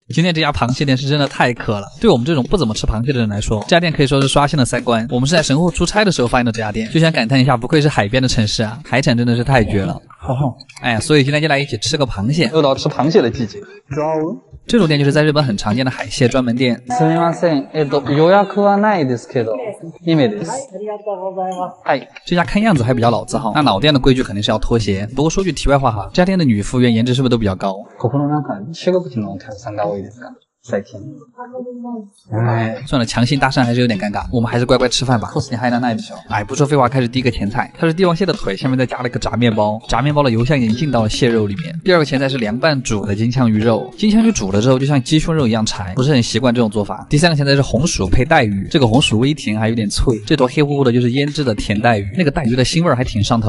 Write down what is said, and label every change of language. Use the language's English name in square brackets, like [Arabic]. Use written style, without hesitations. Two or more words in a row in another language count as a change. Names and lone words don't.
[Chinese] 今天这家螃蟹店是真的太渴了，对我们这种不怎么吃螃蟹的人来说，这家店可以说是刷新了三观。我们是在神户出差的时候发现的这家店，就想感叹一下，不愧是海边的城市啊，海产真的是太绝了。哎呀，所以今天就来一起吃个螃蟹，又到吃螃蟹的季节。这种店就是在日本很常见的海蟹专门店。 [Japanese] すみません。予約はないですけど、2名です。 [Chinese] 哎，这家看样子还比较老字号，那老店的规矩肯定是要脱鞋。不过说句题外话哈，这家店的女服务员颜值是不是都比较高？ [Japanese] ここの中国のお客さんが多いですか？最近。 [Chinese] 算了，强行搭讪还是有点尴尬，我们还是乖乖吃饭吧。哎，不说废话，开始第一个前菜，它是帝王蟹的腿，下面再加了一个炸面包，炸面包的油香已经进到了蟹肉里面。第二个前菜是凉拌煮的金枪鱼肉，金枪鱼煮了之后就像鸡胸肉一样柴，不是很习惯这种做法。第三个前菜是红薯配带鱼，这个红薯微甜还有点脆，这坨黑乎乎的就是腌制的甜带鱼，那个带鱼的腥味还挺上头。